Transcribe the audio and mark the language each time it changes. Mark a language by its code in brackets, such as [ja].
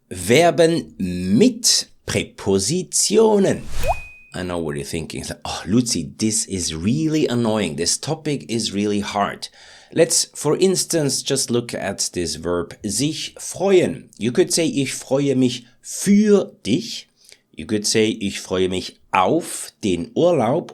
[de] Verben mit Präpositionen. [en] I know what you're thinking. Oh, Luzi, this is really annoying. This topic is really hard. Let's, for instance, just look at this verb sich freuen. You could say, [de] ich freue mich für dich. [en] You could say, [de] ich freue mich auf den Urlaub.